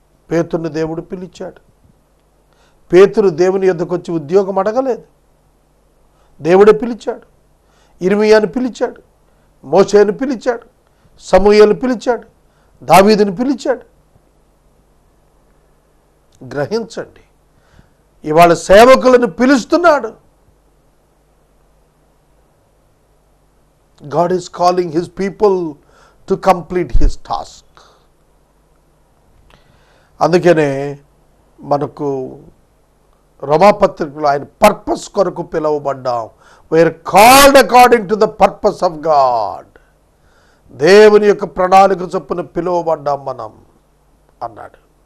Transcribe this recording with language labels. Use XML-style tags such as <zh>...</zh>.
<te>పేతురుని దేవుడు పిలిచాడు. పేతురు దేవుని యొద్దకు వచ్చి ఉద్యోగం అడగలేదు, దేవుడే పిలిచాడు. ఇర్మియాను పిలిచాడు, మోషేను పిలిచాడు, సమూయేలును పిలిచాడు, దావీదును పిలిచాడు. గ్రహించండి, ఇవాళ సేవకులను పిలుస్తున్నాడు.</te> <en>God is calling his people to complete his task.</en> <te>అందుకనే మనకు రోమాపత్రికలో ఆయన పర్పస్ కొరకు పిలువబడ్డాం.</te> <en>We are called according to the purpose of God.</en> <te>దేవుని యొక్క ప్రణాళిక చొప్పున పిలువబడ్డాం మనం అన్నాడు.</te>